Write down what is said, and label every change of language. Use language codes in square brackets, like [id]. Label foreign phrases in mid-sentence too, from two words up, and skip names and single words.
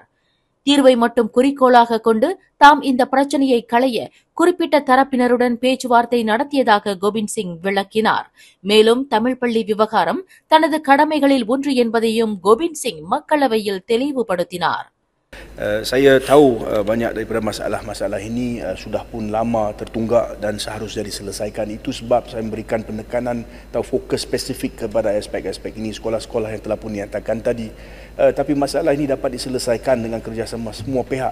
[ta] தீர்வை மட்டும் குறிக்கோளாக கொண்டு தாம் இந்த பிரச்சினையை களைய குறிப்பிட்ட தரப்பினருடன் பேச்சுவார்த்தை நடத்தியதாக கோவிந்த் சிங் விளக்கினார். மேலும் தமிழ் பள்ளி விவகாரம் தனது கடமைகளில் ஒன்று என்பதையும் கோவிந்த் சிங் மக்களவையில் தெளிவுபடுத்தினார். [ms] Saya tahu banyak daripada masalah-masalah ini sudah pun lama tertunggak dan seharusnya diselesaikan. Itu sebab saya memberikan penekanan atau fokus spesifik kepada aspek-aspek ini sekolah-sekolah yang telah pun dinyatakan tadi. Tapi masalah ini dapat diselesaikan dengan kerjasama semua pihak.